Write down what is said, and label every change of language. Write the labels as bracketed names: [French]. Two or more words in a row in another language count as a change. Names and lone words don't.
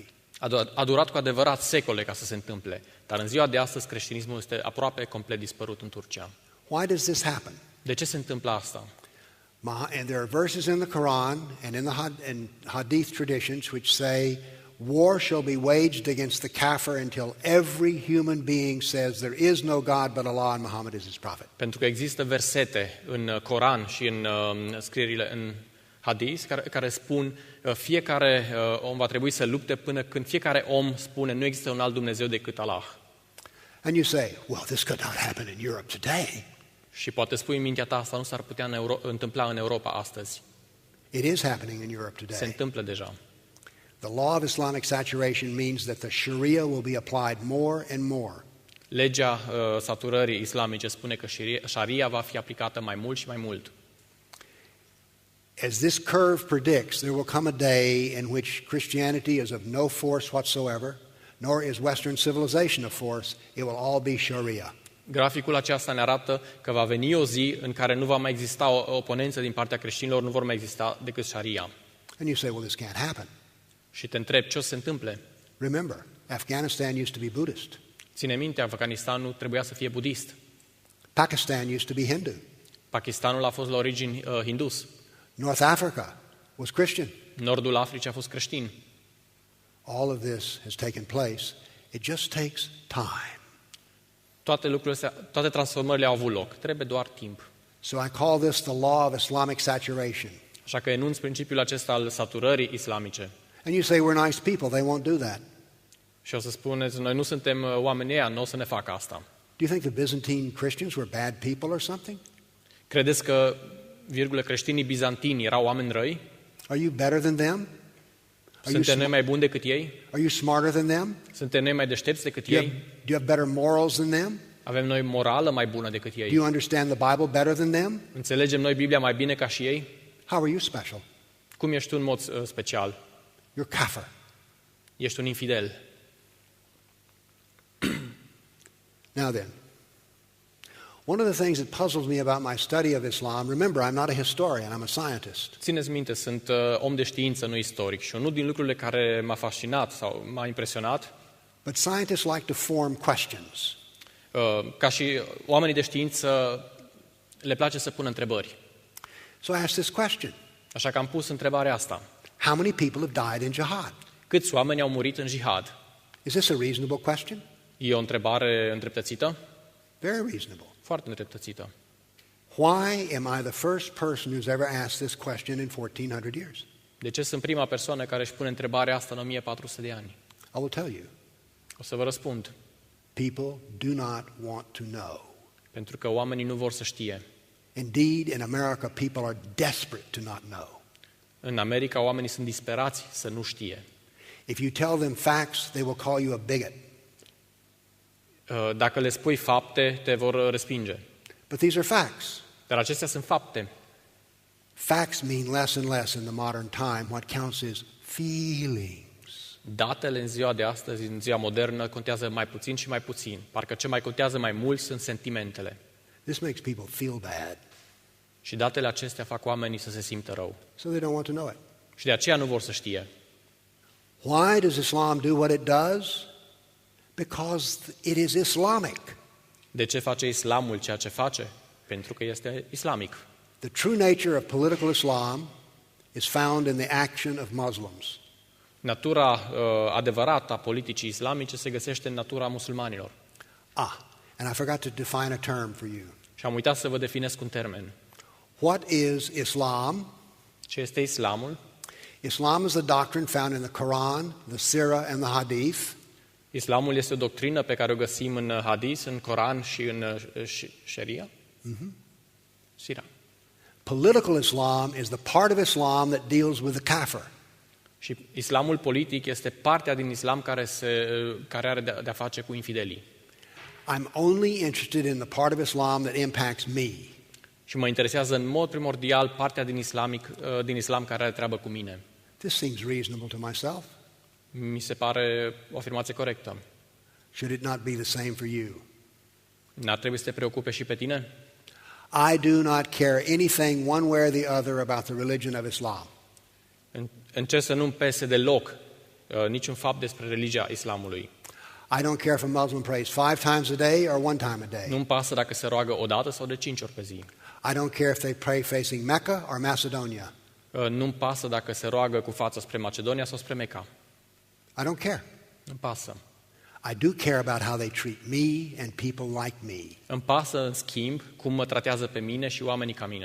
[Romanian] A durat cu adevărat secole ca să se întâmple, dar în ziua de astăzi creștinismul este aproape complet dispărut în Turcia. [English] Why does this happen? [Romanian] De ce se întâmplă asta? [English] And there are verses in the Quran and in Hadith traditions which say, war shall be waged against the kafir until every human being says there is no God but Allah and Muhammad is his prophet. [Romanian] Pentru că există versete în Coran și în scrierile în Hadis care spun fiecare om va trebui să lupte până când fiecare om spune nu există un alt Dumnezeu decât Allah. [English] And you say, well, this could not happen in Europe today. [Romanian] Și poate spui în mintea ta, asta nu s-ar putea întâmpla în Europa astăzi. [English] It is happening in Europe [Romanian] Se [English] today. [Romanian] întâmplă deja. [English] The law of Islamic saturation means that the Sharia will be applied more and more. [Romanian] Legea saturării islamice spune că Sharia va fi aplicată mai mult și mai mult. [English] As this curve predicts, there will come a day in which Christianity is of no force whatsoever, nor is Western civilization of force. It will all be Sharia. [Romanian] Graficul acesta ne arată că va veni o zi în care nu va mai exista o oponență din partea creștinilor, nu vor mai exista decât Sharia. [English] And you say, well, this can't happen. [Romanian] Și te întrebi ce o să se întâmple. [English] Remember, Afghanistan used to be Buddhist. [Romanian] Ține minte, Afganistanul trebuia să fie budist. [English] Pakistan used to be Hindu. [Romanian] Pakistanul a fost la origini hindus. [English] North Africa was Christian. [Romanian] Nordul Africii a fost creștin. [English] All of this has taken place. It just takes time. [Romanian] Toate lucrurile astea, toate transformările au avut loc. Trebuie doar timp. [English] So I call this the law of Islamic saturation. [Romanian] Așa că enunț principiul acesta al saturării islamice. [English] And you say we're nice people, they won't do that. [Romanian] Și o să spuneți, noi nu suntem oamenii ăia, nu o să ne facă asta. [English] Do you think the Byzantine Christians were bad people or something? [Romanian] Credeți că, creștinii bizantini erau oameni răi? [English] Are you better than them? [Romanian] Suntem noi mai buni decât ei? [English] Are you smarter than them? [Romanian] Suntem noi mai deștepți decât [English] Do you [Romanian] ei? [English] have better morals than them? [Romanian] Avem noi morală mai bună decât [English] Do [Romanian] ei? [English] you understand the Bible better than them? [Romanian] Înțelegem noi Biblia mai bine ca și ei? [English] How are you special? [Romanian] Cum ești tu în mod special? [English] You're kafir. [Romanian] Ești un infidel. [English] Now then, one of the things that puzzles me about my study of Islam, remember, I'm not a historian, I'm a scientist. [Romanian] Țineți minte, sunt om de știință, nu istoric. Și unul din lucrurile care m-a fascinat sau m-a impresionat, [English] But scientists like to form questions. [Romanian] ca și oamenii de știință, le place să pună întrebări. [English] So I asked this question. [Romanian] Așa că am pus întrebarea asta. [English] How many people have died in jihad? [Romanian] Câți oameni au murit în jihad? [English] Is this a reasonable question? [Romanian] E o întrebare îndreptățită? [English] Very reasonable. [Romanian] Foarte îndreptățită. [English] Why am I the first person who's ever asked this question in 1400 years? [Romanian] De ce sunt prima persoană care își pune întrebarea asta în 1400 de ani? [English] I will tell you. [Romanian] O să vă răspund. [English] People do not want to know. [Romanian] Pentru că oamenii nu vor să știe. [English] Indeed, in America, people are desperate to not know. [Romanian] În America, oamenii sunt disperați să nu știe. [English] If you tell them facts, they will call you a bigot. [Romanian] Dacă le spui fapte, te vor respinge. [English] But these are facts. [Romanian] Dar acestea sunt fapte. [English] Facts mean less and less in the modern time. What counts is feelings. [Romanian] Datele în ziua de astăzi, în ziua modernă, contează mai puțin și mai puțin. Parcă ce mai contează mai mult sunt sentimentele. [English] This makes people feel bad, [Romanian] Și datele acestea fac oamenii să se simtă rău. [English] so they don't want to know it. [Romanian] Și de aceea nu vor să știe. [English] Why does Islam do what it does? Because it is Islamic. [Romanian] De ce face islamul ceea ce face? Pentru că este islamic. [English] The true nature of political Islam is found in the action of Muslims. [Romanian] Natura adevărată a politicii islamice se găsește în natura musulmanilor. [English] And I forgot to define a term for you. [Romanian] Și am uitat să vă definesc un termen. [English] What is Islam? [Romanian] Ce este islamul? [English] Islam is a doctrine found in the Quran, the Sirah, and the Hadith. [Romanian] Islamul este o doctrină pe care o găsim în Hadis, în Coran și în Sharia. Sira. [English] Political Islam is the part of Islam that deals with the kafir. [Romanian] Și islamul politic este partea din islam care are de-a face cu infidelii. [English] I'm only interested in the part of Islam that impacts me. [Romanian] Și mă interesează în mod primordial partea din islam care are treabă cu mine. [English] This seems reasonable to myself. [Romanian] Mi se pare o afirmație corectă. [English] Should it not be the same for you? [Romanian] N-ar trebui să te preocupe și pe tine? [English] I do not care anything one way or the other about the religion of Islam. [Romanian] Încerc să nu-mi pese deloc niciun fapt despre religia islamului. [English] I don't care if a Muslim prays 5 times a day or 1 time a day. [Romanian] Nu-mi pasă dacă se roagă o dată sau de 5 ori pe zi. [English] I don't care if they pray facing Mecca or Macedonia. [Romanian] Nu-mi pasă dacă se roagă cu fața spre Macedonia sau spre Meca. [English] I don't care. [Romanian] Nu-mi pasă. [English] I do care about how they treat me and people like me. [Romanian] Îmi pasă, în schimb, cum mă tratează pe mine și oamenii ca mine.